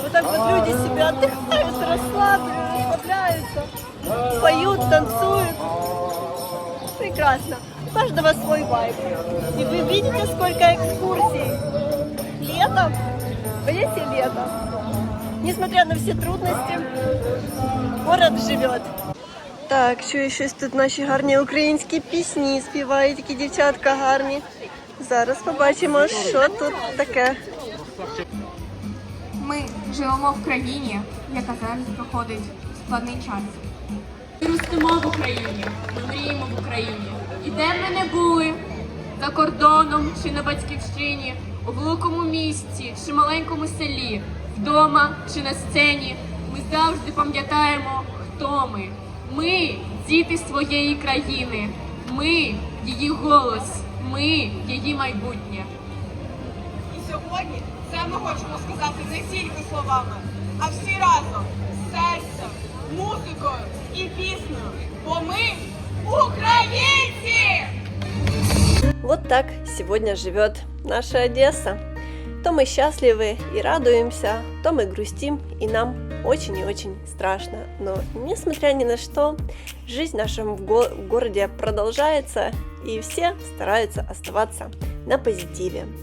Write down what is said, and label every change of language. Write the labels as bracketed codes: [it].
[ru] Вот так вот люди себя отдыхают, расслабляются, поют, танцуют. Прекрасно. У каждого свой вайб. И вы видите, сколько экскурсий. Лето. В Одессе лето. Несмотря на все трудности, город живет. [uk] Так, що щось тут наші гарні українські пісні співають, такі дівчатка гарні. Зараз побачимо, що тут таке. Ми живемо в країні, яка зараз проходить складний час. Ми ростемо в Україні, ми мріємо в Україні. І де б ми не були, за кордоном чи на батьківщині, у великому місті чи маленькому селі, вдома чи на сцені, ми завжди пам'ятаємо, хто ми. Ми – діти своєї країни, ми – її голос, ми – її майбутнє. І сьогодні це ми хочемо сказати не тільки словами, а всі разом, серцем, музикою і піснею, бо ми українці! [ru] Вот так сегодня живет наша Одесса. То мы счастливы и радуемся, то мы грустим, и нам очень и очень страшно. Но несмотря ни на что, жизнь в нашем городе продолжается, и все стараются оставаться на позитиве.